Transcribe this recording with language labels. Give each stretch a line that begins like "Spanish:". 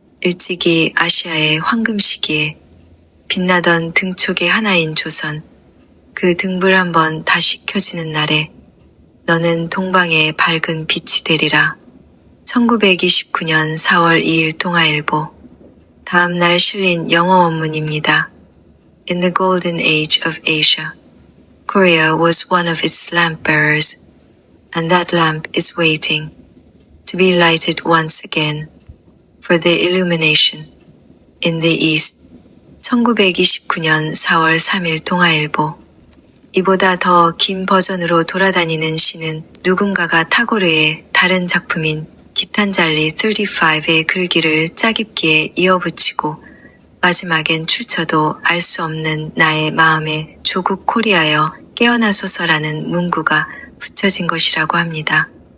Korean: 일찍이 아시아의 황금 시기에 빛나던 등촉의 하나인 조선, 그 등불 한번 다시 켜지는 날에 너는 동방의 밝은 빛이 되리라. 1929년 4월 2일 동아일보. 다음 날 실린 영어 원문입니다.
English: In the golden age of Asia, Korea was one of its lamp bearers, and that lamp is waiting to be lighted once again for the illumination in the east.
Korean: 1929년 4월 3일 동아일보. 이보다 더 긴 버전으로 돌아다니는 시는 누군가가 타고르의 다른 작품인 기탄잘리 35의 글귀를 짜깁기에 이어붙이고 마지막엔 출처도 알 수 없는 나의 마음에 조국 코리아여 깨어나소서라는 문구가 붙여진 것이라고 합니다.